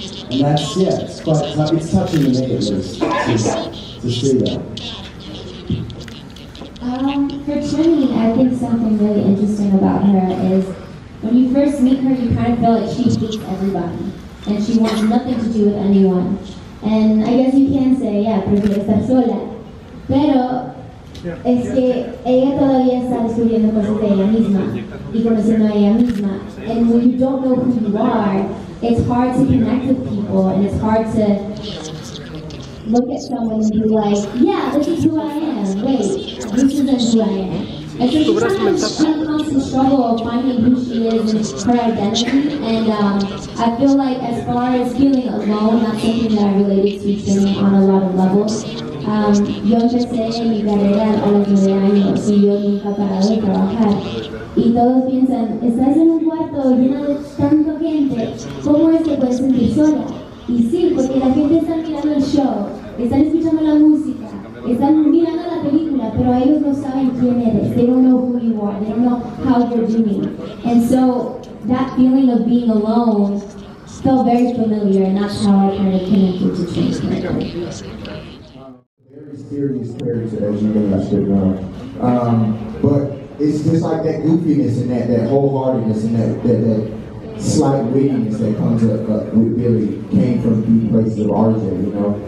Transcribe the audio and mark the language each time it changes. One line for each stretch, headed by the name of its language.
English: And that's, yeah, it's quite, it's touching to me at least, to see that. For Trini, I think something really interesting about her is when you first meet her, you kind of feel like she hates everybody and she wants nothing to do with anyone. And I guess you can say, yeah,
Spanish: prefiere estar sola. Pero es que ella todavía está descubriendo cosas de ella misma y conociendo a ella misma.
English: And when you don't know who you are, it's hard to connect with people and it's hard to look at someone and be like, yeah, this is who I am. Wait, this isn't who I am. And so she's kind of in a constant struggle of finding who she is and her identity. And I feel like as far as feeling alone, that's something that I related to Cine on a lot of levels.
Spanish: Yo empecé mi carrera a los 9 años y yo nunca he parado de trabajar. Y todos piensan, estás en un cuarto lleno de tanta gente, ¿cómo es que puedes sentir sola? Y sí, porque la gente está mirando el show, están escuchando la música, están mirando la película, pero ellos no saben quién eres.
English: They don't know who you are. They don't know how you're doing. And so that feeling of being alone felt very familiar, and that's how I kind of connected to Cine. Very serious character, as you guys should know. But it's just like that goofiness and that wholeheartedness and that slight wittiness that comes up with Billy came from deep places of RJ, you know.